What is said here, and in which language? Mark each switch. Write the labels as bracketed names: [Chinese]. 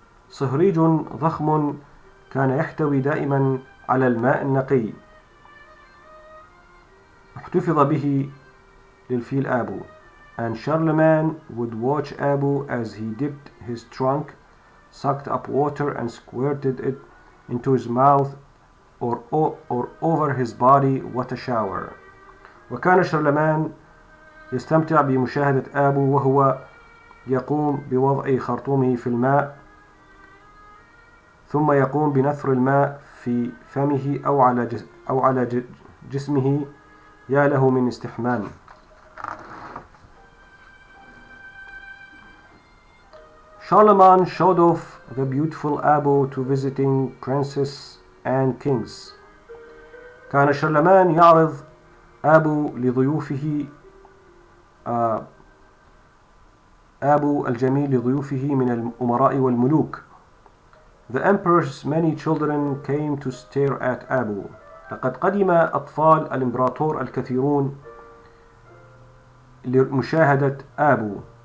[Arabic] صهريج ضخم كان يحتوي دائما على الماء النقي. احتفظ به للفيل آبو. [English] And Charlemagne would watch Abu as he dipped his trunk, sucked up water and squirted it into his mouth or over his body. What a shower. [Arabic] وكان شارلمان يستمتع بمشاهدة آبو وهو يقوم بوضع خرطومه في الماء ثم يقوم بنثر الماء في فمه أو على جسمه. يا له من استحمام. [English] Charlemagne showed off the beautiful Abu to visiting princes and kings. [Arabic] كان شارلمان يعرض آبو لضيوفه آبو الجميل لضيوفه من الأمراء والملوك. [English] The emperor's many children came to stare at Abu. [Arabic] لقد قدم أطفال الإمبراطور الكثيرون لمشاهدة آبو.